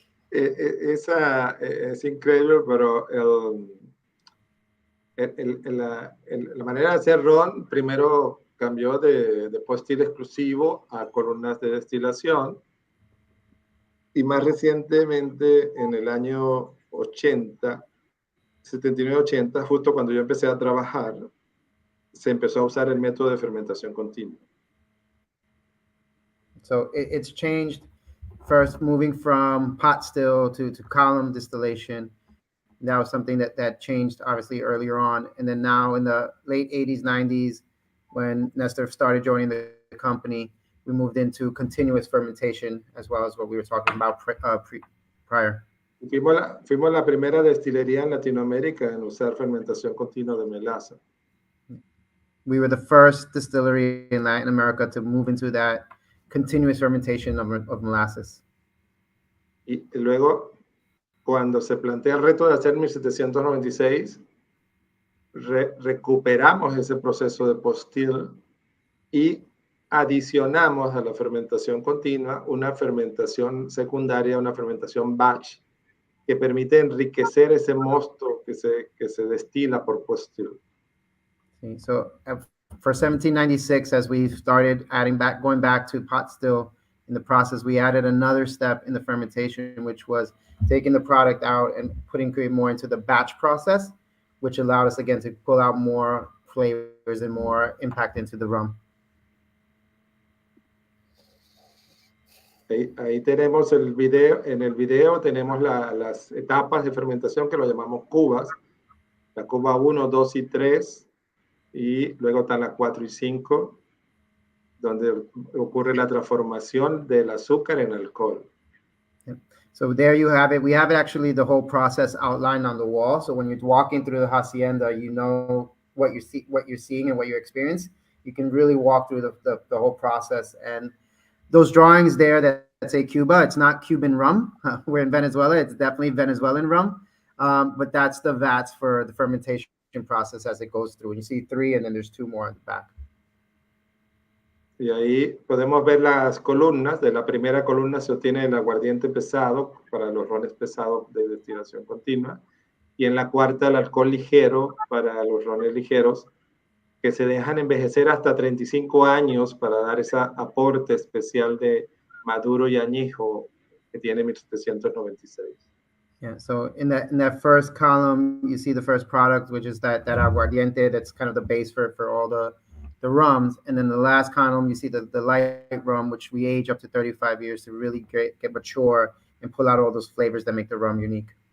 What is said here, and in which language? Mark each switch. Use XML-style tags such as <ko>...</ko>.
<es>Esa es increíble, pero la manera de hacer ron primero cambió de postil exclusivo a columnas de destilación, y más recientemente en el año 80, 79-80, justo cuando yo empecé a trabajar, se empezó a usar el método de fermentación continua.</es> <en>So it's changed, first moving from pot still to column distillation. That was something that changed obviously earlier on. And then now in the late 80s, 90s, when Nestor started joining the company, we moved into continuous fermentation, as well as what we were talking about prior.</en> <es>Fuimos la primera destilería en Latinoamérica en usar fermentación continua de melaza.</es> <en>We were the first distillery in Latin America to move into that continuous fermentation of molasses.</en> <es>Y luego, cuando se plantea el reto de hacer 1796, recuperamos ese proceso de postil y adicionamos a la fermentación continua una fermentación secundaria, una fermentación batch, que permite enriquecer ese mosto que se destila por postil.</es> <en>So for 1796, as we started going back to pot still in the process, we added another step in the fermentation, which was taking the product out and putting more into the batch process, which allowed us again to pull out more flavors and more impact into the rum.</en> <es>Ahí tenemos el video. En el video tenemos las etapas de fermentación que lo llamamos cubas. La cuba 1, 2 y 3. Y luego están las 4 y 5, donde ocurre la transformación del azúcar en alcohol.</es> <en>So there you have it. We have actually the whole process outlined on the wall. So when you're walking through the hacienda, you know what you're seeing and what you experience. You can really walk through the whole process. And those drawings there that say Cuba, it's not Cuban rum. We're in Venezuela. It's definitely Venezuelan rum. But that's the vats for the fermentation process as it goes through. And you see 3, and then there's 2 more on the back.</en> <es>Y ahí podemos ver las columnas. De la primera columna se obtiene el aguardiente pesado para los rones pesados de destilación continua. Y en la cuarta el alcohol ligero para los rones ligeros, que se dejan envejecer hasta 35 años para dar ese aporte especial de maduro y añejo que tiene 1796.</es> <en>Yeah, so in that first column, you see the first product, which is that aguardiente. That's kind of the base for all the rums. And then the last column, you see the light rum, which we age up to 35 years to really get mature and pull out all those flavors that make the rum unique.</en>